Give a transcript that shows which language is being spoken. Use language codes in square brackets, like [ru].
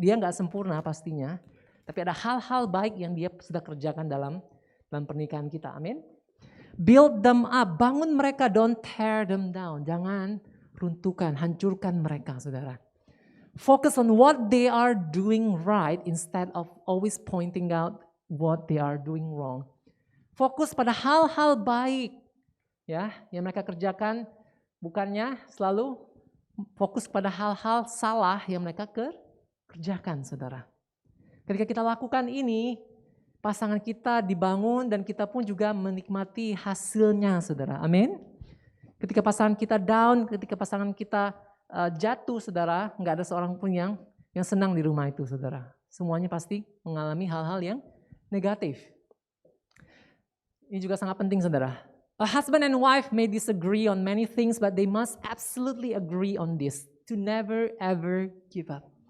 [id] Dia nggak sempurna pastinya, tapi ada hal-hal baik yang dia sudah kerjakan dalam pernikahan kita. Amin. [en] Build them up, [id] bangun mereka, [en] don't tear them down. [id] Jangan runtuhkan, hancurkan mereka, saudara. [en] Focus on what they are doing right instead of always pointing out what they are doing wrong. [id] Fokus pada hal-hal baik, ya, yang mereka kerjakan, bukannya selalu fokus pada hal-hal salah yang mereka kerjakan, saudara. Ketika kita lakukan ini, pasangan kita dibangun dan kita pun juga menikmati hasilnya, saudara. Amin. Ketika pasangan kita down, ketika pasangan kita jatuh, saudara, nggak ada seorang pun yang senang di rumah itu, saudara. Semuanya pasti mengalami hal-hal yang negatif. Ini juga sangat penting, saudara. [en] A husband and wife may disagree on many things, but they must absolutely agree on this, to never ever give up.